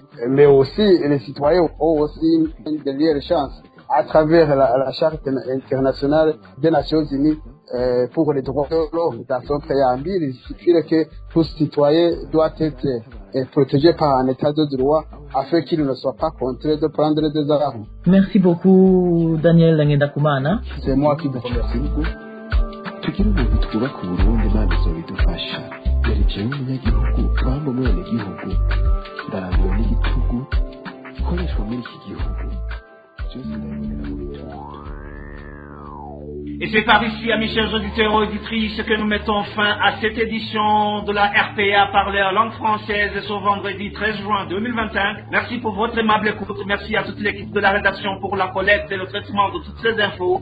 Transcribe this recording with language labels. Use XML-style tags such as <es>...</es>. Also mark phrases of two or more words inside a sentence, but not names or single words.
<fr>Mais aussi, les citoyens ont aussi une dernière chance à travers la Charte internationale des Nations Unies pour les droits de l'homme. Dans son préambule, il stipule que tout citoyen doit être protégé par un état de droit afin qu'il ne soit pas contraint de prendre des armes. Merci beaucoup, Daniel Ngendakumana. C'est moi qui vous remercie.</fr> <rn>tugira umuntu twubaka uburundi Imana izobidufasha. Yari jewe umunyagihugu wamba umwenegihugu ndarambiwe n'igitugu ikoreshwa muri iki gihugu.</rn> <fr>Et c'est par ici, amis chers auditeurs et auditrices, que nous mettons fin à cette édition de la RPA parler en langue française ce vendredi 13 juin 2025. Merci pour votre aimable écoute. Merci à toute l'équipe de la rédaction pour la collecte et le traitement de toutes ces infos.</fr>